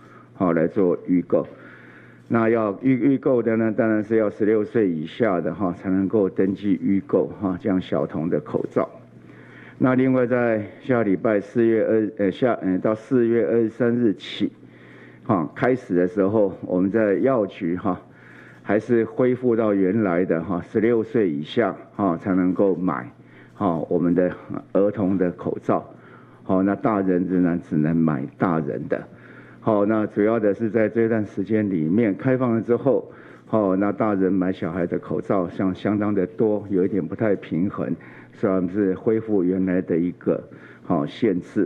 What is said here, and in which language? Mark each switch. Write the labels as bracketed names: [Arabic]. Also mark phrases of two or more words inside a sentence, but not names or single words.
[Chinese] 那要預購的呢，當然是要16歲以下的才能夠登記預購這樣小童的口罩。那另外在下禮拜到4月23日起，開始的時候，我們在藥局還是恢復到原來的16歲以下才能夠買我們的兒童的口罩。那大人仍然只能買大人的。好，那主要的是在這段時間裡面開放了之後，那大人買小孩的口罩相當的多，有一點不太平衡，所以我們是恢復原來的一個限制。